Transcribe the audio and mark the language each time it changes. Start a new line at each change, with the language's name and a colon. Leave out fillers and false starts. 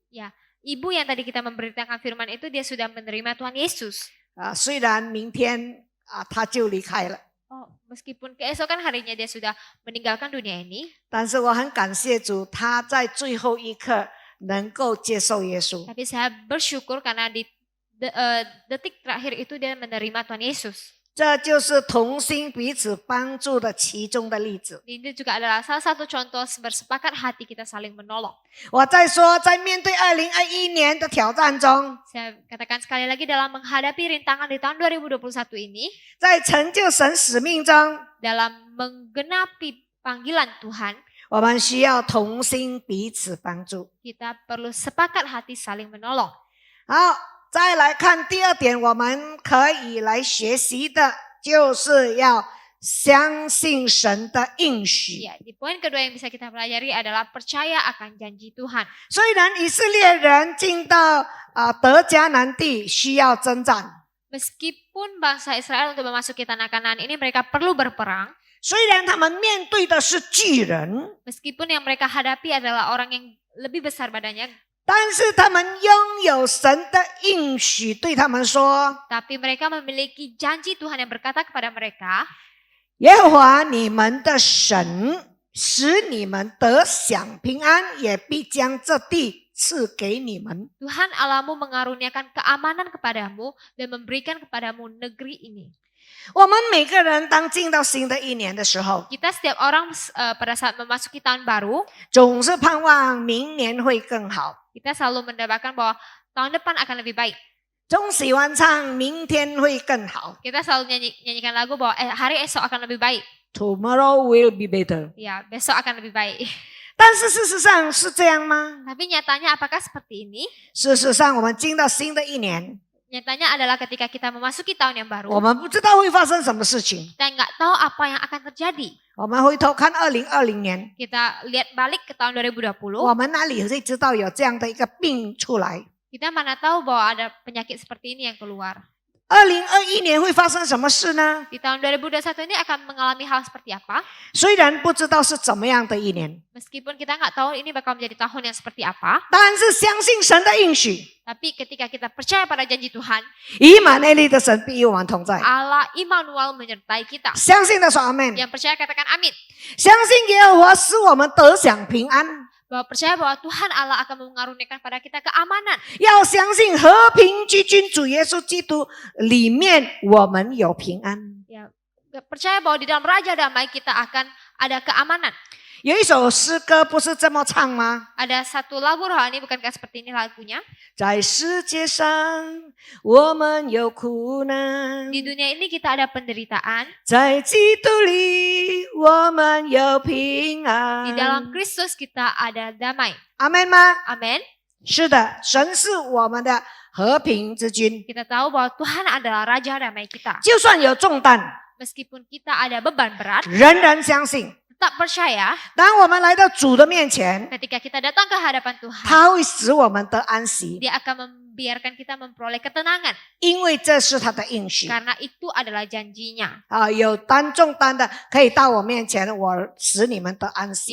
Indonesian: Ya, ibu yang tadi kita memberitakan firman itu dia sudah menerima Tuhan Yesus.
Chinese: 虽然明天她就离开了，
Indonesian: Oh, meskipun keesokan harinya dia sudah meninggalkan dunia ini,
Chinese: 但是我很感谢主，她在最后一刻能够接受耶稣。
Indonesian: tapi saya bersyukur karena di detik terakhir itu dia menerima Tuhan Yesus.
Chinese: 这就是同心彼此帮助的其中的例子。
Indonesian: Ini juga adalah salah satu contoh bersepakat hati kita saling menolong.
Chinese: 我再说，在面对2021年的挑战中，
Indonesian: Saya katakan sekali lagi dalam menghadapi rintangan di tahun 2021 ini,
Chinese: 在成就神使命中，
Indonesian: dalam menggenapi panggilan Tuhan,
Chinese: 我们需要同心彼此帮助。
Indonesian: kita perlu sepakat hati saling menolong.
Chinese: 好，再来看第二点，我们可以来学习的，就是要相信神的应许。
Indonesian: Ya, di poin kedua yang bisa kita pelajari adalah percaya akan janji Tuhan.
Chinese: 虽然以色列人进到得迦南地需要征战，
Indonesian: Meskipun bangsa Israel untuk memasuki tanah Kanaan ini mereka perlu berperang,
Chinese: 虽然他们面对的是巨人，
Indonesian: meskipun yang mereka hadapi adalah orang yang lebih besar badannya,
Chinese: 但是他们拥有神的应许，对他们说：
Indonesian: tapi mereka memiliki janji Tuhan yang berkata kepada mereka,
Chinese: 耶和华你们的神使你们得享平安，也必将这地赐给你们。
Indonesian: Tuhan Allahmu mengaruniakan keamanan kepadamu dan memberikan kepadamu negeri ini.
Chinese: 我们每个人当进到新的一年的时候，
Indonesian: Kita setiap orang pada saat memasuki tahun baru,
Chinese: 总是盼望明年会更好，
Indonesian: kita selalu mendapatkan bahwa tahun depan akan lebih baik.
Chinese: 总喜欢唱明天会更好
Indonesian: Kita selalu nyanyikan lagu bahwa hari esok akan lebih baik.
English: ，Tomorrow will be better。
Indonesian: Ya, besok akan lebih baik.
Chinese: 但是事实上是这样吗？
Indonesian: Tapi nyatanya apakah seperti ini?
Chinese: 事实上，我们进到新的一年，
Indonesian: Nyatanya adalah ketika kita memasuki tahun yang baru,
Chinese: 我们不知道会发生什么事情。
Indonesian: kita nggak tahu apa yang akan terjadi.
Chinese: 我们回头看2020年，
Indonesian: Kita lihat balik ke tahun 2020,
Chinese: 我们哪里会知道有这样的一个病出来？
Indonesian: kita mana tahu bahwa ada penyakit seperti ini yang keluar.
Chinese: 2021年会发生什么事呢？
Indonesian: Di tahun 2021 ini akan mengalami hal seperti apa?
Chinese: 虽然不知道是怎么样的一年，
Indonesian: Meskipun kita nggak tahu ini bakal menjadi tahun yang seperti apa,
Chinese: 但是相信神的应许，
Indonesian: tapi ketika kita percaya pada janji Tuhan,
Chinese: 以马内利的神必与我们同在。
Indonesian: Allah Immanuel menyertai kita.
Chinese: 相信的说阿门。
Indonesian: Yang percaya katakan amin.
Chinese: 相信耶和华使我们得享平安，
Indonesian: bahwa percaya bahwa Tuhan Allah akan mengaruniakan pada kita keamanan.
Chinese: 要相信和平之君主耶稣基督里面我们有平安。
Indonesian: Ya, percaya bahwa di dalam Raja Damai kita akan ada keamanan.
Chinese: 有一首诗歌不是这么唱吗？
Indonesian: Ada satu lagu rohani, bukankah seperti ini lagunya?
Chinese: 在世界上我们有苦难，
Indonesian: Di dunia ini kita ada penderitaan.
Chinese: 在基督里我们有平
Indonesian: Di
Chinese: 安。
Indonesian: dalam Kristus kita ada damai.
Chinese: 阿门吗？
Indonesian: Amin.
Chinese: 是的，神是我们的和平之君。
Indonesian: Kita tahu bahwa Tuhan adalah Raja Damai kita.
Chinese: 就算有重担，
Indonesian: Meskipun kita ada beban berat,
Chinese: 仍然相信，
Indonesian: tetap percaya
Chinese: 当我们来到主的面前，
Indonesian: ketika kita datang ke hadapan Tuhan,
Chinese: 他会使我们得安息，
Indonesian: Dia akan membiarkan kita memperoleh ketenangan.
Chinese: 因为这是他的应许。
Indonesian: Karena itu adalah janjinya.
Chinese: 有担重担的可以到我面前，我使你们得安息。